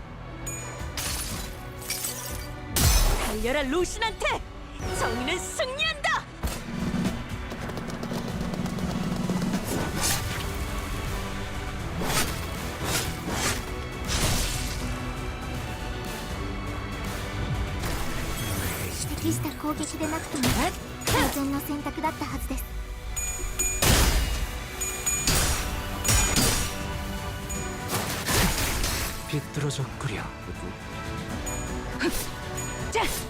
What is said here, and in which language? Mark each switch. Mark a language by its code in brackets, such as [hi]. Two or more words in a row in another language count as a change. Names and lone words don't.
[ko] 달려라 루신한테! 정의는 승리한다! [ja] 指摘した攻撃でなくても当然の選択だったはずです。 [ko] 비뚤어졌구려. 자!